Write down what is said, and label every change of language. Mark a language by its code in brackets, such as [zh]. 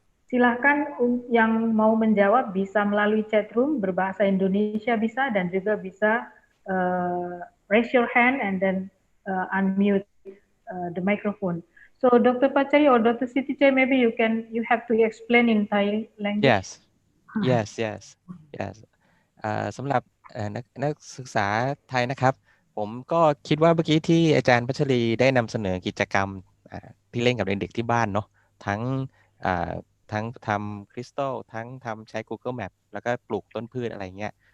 [id] Silahkan yang mau menjawab bisa melalui chat room berbahasa Indonesia bisa, dan juga bisa [en] raise your hand and then unmute the microphone. So Dr. Patcharee or Dr. Sittichai, maybe you have to explain in Thai language. Yes, yes, yes, yes. [th] สำหรับนักศึกษาไทยนะครับผมก็คิดว่าเมื่อกี้ที่อาจารย์พัชรีได้นำเสนอกิจกรรมที่เล่นกับเด็กๆที่บ้านเนาะทั้งทั้งทำคริสตัลทั้งทำใช้ Google Map แล้วก็ปลูกต้นพืชอะไรเงี้ย